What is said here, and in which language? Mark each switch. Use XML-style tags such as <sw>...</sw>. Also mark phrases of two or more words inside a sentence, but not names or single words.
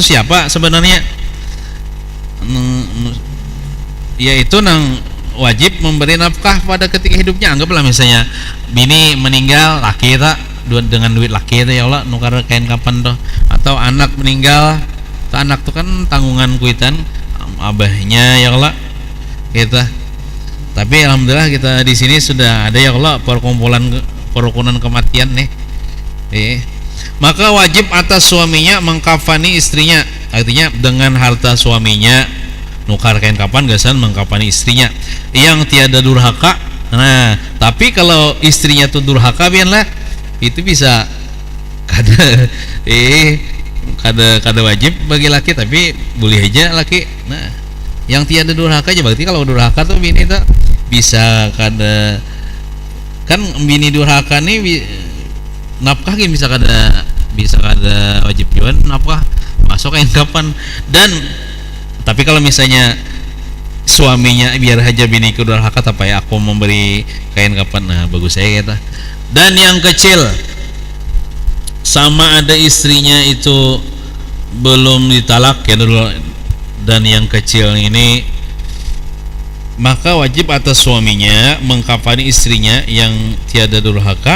<bjn>Nah, wajib tuh siapa sebenarnya? yaitu nang wajib memberi nafkah pada ketika hidupnya. Anggaplah misalnya bini meninggal, laki tak dengan duit laki itu ya Allah nukar kain kapan tuh, atau anak meninggal, anak tuh kan tanggungan kuitan abahnya ya Allah kita. Tapi alhamdulillah kita di sini sudah ada ya Allah perukunan kematian nih. Maka wajib atas suaminya mengkafani istrinya, artinya dengan harta suaminya nukar kain kapan gasan mengkafani istrinya yang tiada durhaka. Nah, tapi kalau istrinya tuh durhaka biarlah, itu bisa kada wajib bagi laki, tapi boleh aja laki. Nah, yang tiada durhaka aja, berarti kalau durhaka tuh bini tuh bisa kada, kan bini durhaka nih nafkah kan bisa kada wajib juga nafkah masuk kain kapan. Dan tapi kalau misalnya suaminya biar aja bini durhaka apa ya aku memberi kain kapan, nah bagus saya kata. Dan yang kecil sama ada istrinya itu belum ditalak ya dulu, dan yang kecil ini maka wajib atas suaminya mengkafani istrinya yang tiada durhaka.</bjn>